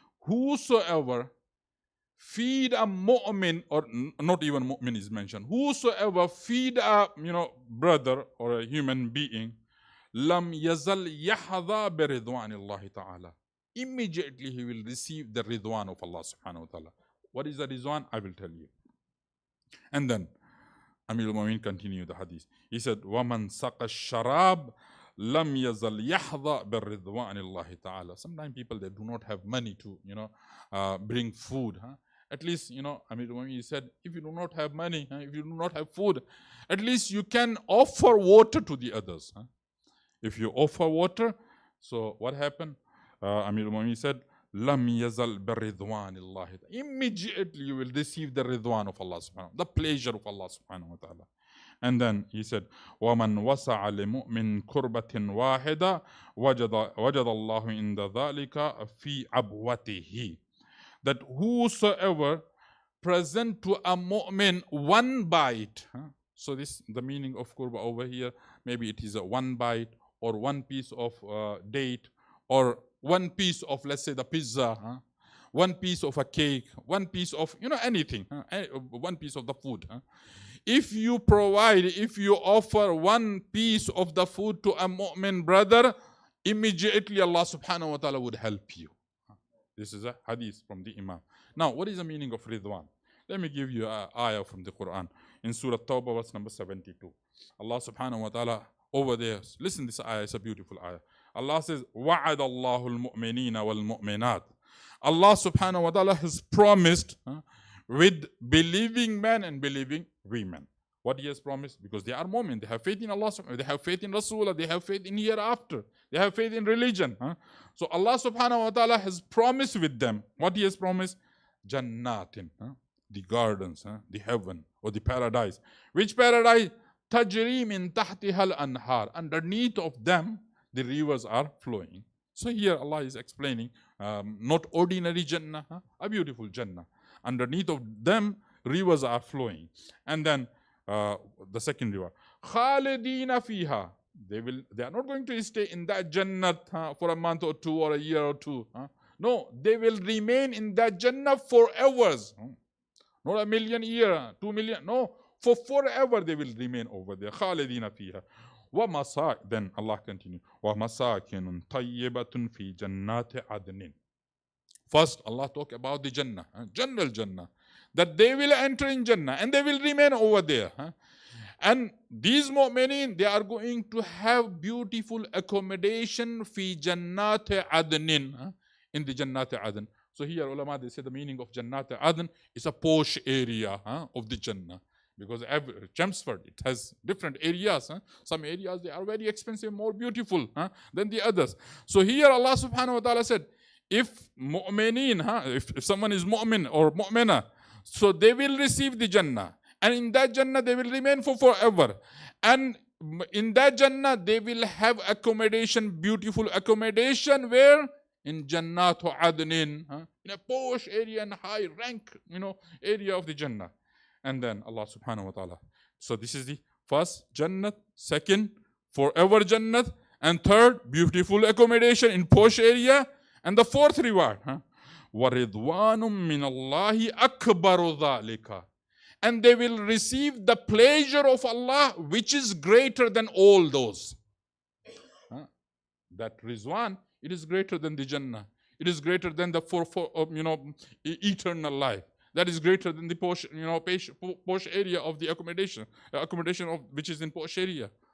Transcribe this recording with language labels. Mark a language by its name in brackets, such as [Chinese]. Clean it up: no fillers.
[English] Whosoever feed a mu'min, or not even mu'min is mentioned, whosoever feed a brother or a human being, [Arabic] lam yazal yahdha bi ridwanillahi ta'ala, [English] immediately he will receive the ridwan of Allah subhanahu wa ta'ala. What is the ridwan? I will tell you. And then Amir al-Mu'minin continued the hadith. [Arabic] He said, وَمَنْ سَقَ الشَّرَابِ لَمْ يَزَلْ يَحْظَى بِالرِّضْوَانِ اللَّهِ تَعَالَى. [English] Sometimes people, they do not have money to, bring food. At least, Amir al-Mu'minin said, if you do not have money, if you do not have food, at least you can offer water to the others. If you offer water, so what happened? Amir al-Mu'minin said, [Arabic] Lam yazal biridwanillahi. [English] Immediately you will receive the ridwan of Allah subhanahu, the pleasure of Allah subhanahu wa ta'ala. [Arabic] And then he said, وَمَنْ وَسَعَ لِمُؤْمِنٍ كُرْبَةٍ وَاحِدَةٍ وَجَدَ اللَّهُ عِنْدَ ذَلِكَ فِي عَبْوَتِهِ. [English] That whosoever present to a mu'min one bite. So this, the meaning of kurba over here, maybe it is a one bite, or one piece of date, or one piece of, let's say, the pizza, one piece of a cake, one piece of, anything, one piece of the food. If you provide, if you offer one piece of the food to a mu'min brother, immediately Allah subhanahu wa ta'ala would help you. This is a hadith from the Imam. Now, what is the meaning of Ridwan? Let me give you an ayah from the Quran. In Surah Tawbah, verse number 72. Allah subhanahu wa ta'ala over there, listen, this ayah is a beautiful ayah. [Arabic] Allah says, وَعَدَ اللَّهُ الْمُؤْمِنِينَ وَالْمُؤْمِنَاتِ. [English] Allah subhanahu wa ta'ala has promised with believing men and believing women. What He has promised? Because they are mu'min, they have faith in Allah, they have faith in Rasulullah, they have faith in hereafter, they have faith in religion. So Allah subhanahu wa ta'ala has promised with them. What He has promised? Jannatin, the gardens, the heaven, or the paradise. Which paradise? [Arabic] Tajri min tahtiha al-anhar. [English] Underneath of them, the rivers are flowing. So here Allah is explaining, not ordinary Jannah, a beautiful Jannah. Underneath of them, rivers are flowing. And then the second river, [Arabic] Khalidina fiha. [English] They are not going to stay in that Jannah for a month or two, or a year or two. No, they will remain in that Jannah forever. Not a million year, 2 million. No, for forever they will remain over there. [Arabic] Khalidina fiha. Then Allah continues, وَمَسَاكِنٌ طَيِّبَةٌ فِي جَنَّاتِ عَدْنٍ. [English] First, Allah talk about the Jannah, general Jannah, that they will enter in Jannah and they will remain over there. And these mu'minin, they are going to have beautiful accommodation [Arabic] fi jannati adnin, [English] in the Jannati Adn. So here ulama, they say the meaning of Jannati Adn is a posh area of the Jannah. Because Chelmsford, it has different areas. Some areas, they are very expensive, more beautiful than the others. So here Allah subhanahu wa ta'ala said, if mu'minin, if someone is mu'min or mu'mina, so they will receive the Jannah. And in that Jannah, they will remain for forever. And in that Jannah, they will have accommodation, beautiful accommodation, where? In Jannatu Adnin, in a posh area and high rank, area of the Jannah. And then Allah subhanahu wa ta'ala. So this is the First, Jannat. Second, forever Jannat. And third, beautiful accommodation in posh area. [Arabic] And the fourth reward, وَرِضْوَانٌ مِّنَ اللَّهِ أَكْبَرُ ذَلِكَ. [English] And they will receive the pleasure of Allah, which is greater than all those. That Rizwan, it is greater than the Jannah. It is greater than the eternal life. That is greater than the posh, posh area of the accommodation of which is in posh area.